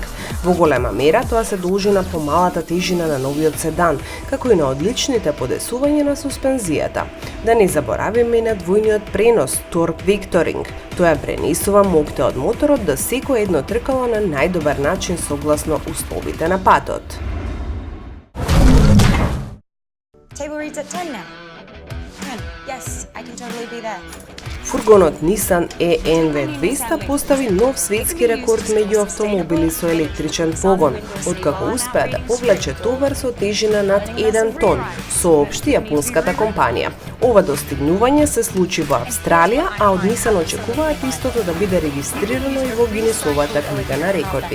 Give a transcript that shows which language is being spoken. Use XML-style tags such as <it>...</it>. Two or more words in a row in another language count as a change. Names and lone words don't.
<mk>Во голема мера тоа се должи на помалата тежина на новиот седан, како и на одличните подесувања на суспензијата. Да не заборавиме и на двојниот пренос Torque Vectoring. Тоа пренесува моќта од моторот до секое едно тркало на најдобар начин согласно условите на патот.</mk> <en>Table reads at 10 now. 10. Yes, I can totally be there.</en> <mk>Фургонот Nissan ENV 200 постави нов светски рекорд меѓу автомобили со електричен погон, откако успеа да повлече товар со тежина над 1 тон, соопшти јапонската компанија. Ова достигнување се случи во Австралија, а од Nissan очекуваат истото да биде регистрирано и во Гинесовата книга на рекорди.</mk>